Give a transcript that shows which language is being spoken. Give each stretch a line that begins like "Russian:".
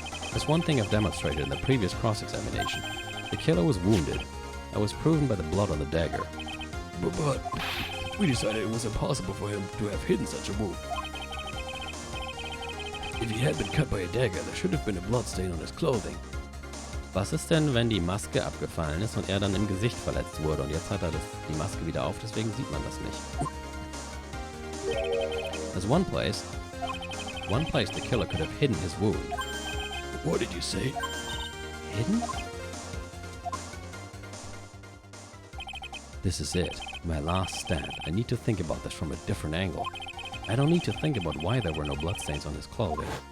English: There's one thing I've demonstrated in the previous cross-examination. The killer was wounded. That was proven by the blood on the dagger. But we decided it was impossible for him to have hidden such a wound. If he had been cut by a dagger, there should have been a blood stain on his clothing.
German: Was ist denn, wenn die Maske abgefallen ist und er dann im Gesicht verletzt wurde und jetzt hat er die Maske wieder auf, deswegen sieht man das nicht.
English: There's one place the killer could have hidden his wound. What did you say? Hidden? This is it. My last stand. I need to think about this from a different angle. I don't need to think about why there were no bloodstains on his clothing.